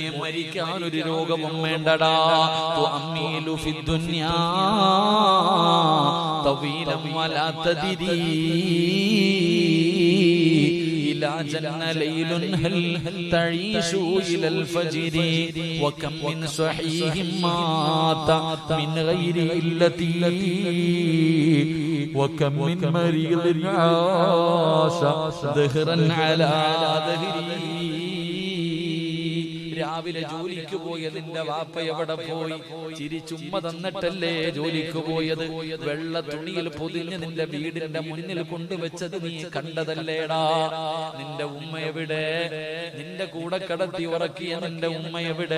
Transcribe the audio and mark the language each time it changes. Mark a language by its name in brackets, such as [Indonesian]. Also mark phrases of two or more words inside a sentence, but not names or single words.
[Malayalam] മരിക്കാൻ ഒരു രോഗവും വേണ്ടടാ. [Arabic] تؤمل في الدنيا طويلا ولا تدري إذا جن ليل هل تعيش إلى الفجر وكم من صحيح مات من غير علة وكم من مريض عاش ظهرا على ظهره. [Malayalam] രാവിലെ ജോലിക്ക് പോയതിന്റെ വാപ്പ എവിടെ പോയി? ചിരിച്ചുമ്മ തന്നിട്ടല്ലേ ജോലിക്ക് പോയത്? വെള്ള തുണിയിൽ പൊതിഞ്ഞ് നിന്റെ വീടിന്റെ മുന്നിൽ കൊണ്ടുവച്ചത് നീ കണ്ടതല്ലേടാ? നിന്റെ ഉമ്മ എവിടെ? നിന്റെ കൂടെ കടത്തി ഉറക്കിയ നിന്റെ ഉമ്മ എവിടെ?